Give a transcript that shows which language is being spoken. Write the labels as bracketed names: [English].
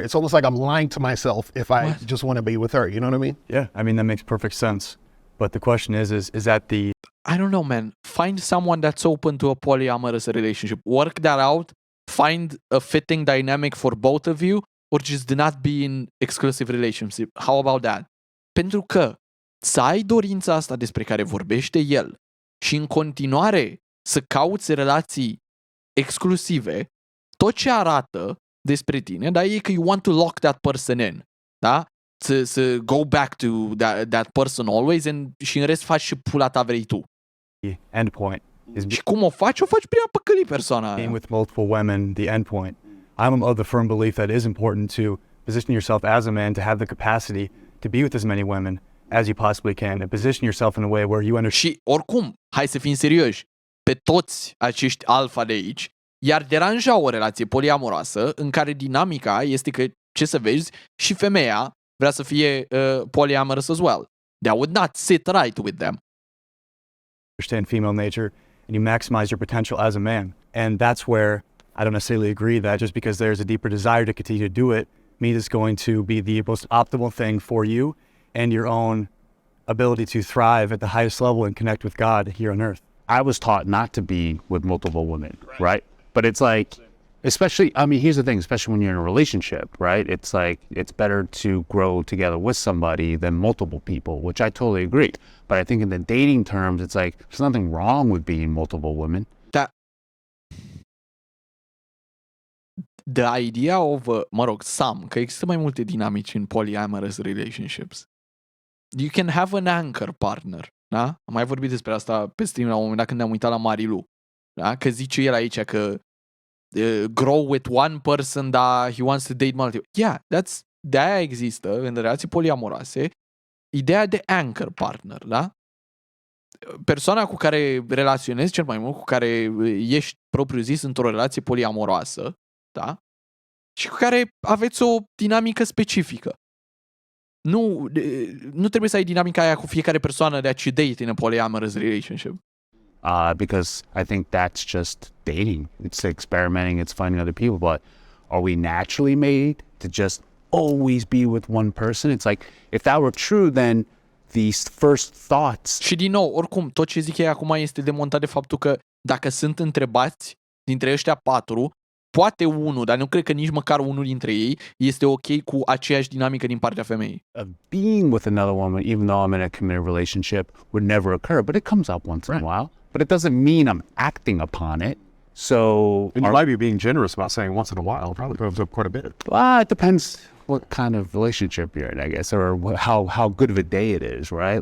[English] It's almost like I'm lying to myself if I just want to be with her, you know what I mean? Yeah, I mean, that makes perfect sense. But the question is that the... I don't know, man. Find someone that's open to a polyamorous relationship. Work that out. Find a fitting dynamic for both of you, or just do not be in exclusive relationship. How about that? [Romanian] Pentru că să ai dorința asta despre care vorbește el și în continuare să cauți relații exclusive, tot ce arată despre tine, da, e că [English] you want to lock that person in, [Romanian] da? Să [English] go back to that person always, [Romanian] și în rest faci și pula ta vrei tu. [English] end point is [Romanian] Și cum o faci prin a păcăli persoana aia. [English] being with multiple women, the end point. I'm of the firm belief that it is important to position yourself as a man to have the capacity to be with as many women as you possibly can and position yourself in a way where you understand. [Romanian] Și oricum, hai să fim serioși, pe toți acești alfa de aici i-ar deranja o relație poliamoroasă în care dinamica este că, ce să vezi, și femeia vrea să fie [English] polyamorous as well. That would not sit right with them. Female nature and you maximize your potential as a man. And that's where I don't necessarily agree that just because there's a deeper desire to continue to do it means it's going to be the most optimal thing for you and your own ability to thrive at the highest level and connect with God here on earth. I was taught not to be with multiple women, right? But it's like, especially, I mean, here's the thing, especially when you're in a relationship, right? It's like, it's better to grow together with somebody than multiple people, which I totally agree. But I think in the dating terms, it's like, there's nothing wrong with being multiple women. The idea of, [Romanian] că există mai multe dinamici în [English] polyamorous relationships. You can have an anchor partner, [Romanian] da? Am mai vorbit despre asta pe stream la un moment dat când ne-am uitat la Marilu, da? Că zice el aici că [English] grow with one person, [Romanian] dar [English] he wants to date multiple. [Romanian] Yeah, de-aia există în relații poliamoroase ideea de anchor partner, da? Persoana cu care relaționezi cel mai mult, cu care ești propriu zis într-o relație poliamoroasă, da? Și cu care aveți o dinamică specifică. Nu trebuie să ai dinamica aia cu fiecare persoană [English] that you date in a polyamorous relationship. Because I think that's just dating. It's experimenting, it's finding other people. But are we naturally made to just always be with one person? It's like, if that were true, then these first thoughts... [Romanian] Și din nou, oricum, tot ce zic ei acum este demontat de faptul că dacă sunt întrebați dintre ăștia 4, poate unul, dar nu cred că nici măcar unul dintre ei este ok cu aceeași dinamică din partea femeii. [English] Being with another woman, even though I'm in a committed relationship, would never occur, but it comes up once in a while. But it doesn't mean I'm acting upon it. So... And you might be being generous about saying once in a while. Probably comes up quite a bit. It depends what kind of relationship you're in, I guess, or how good of a day it is, right?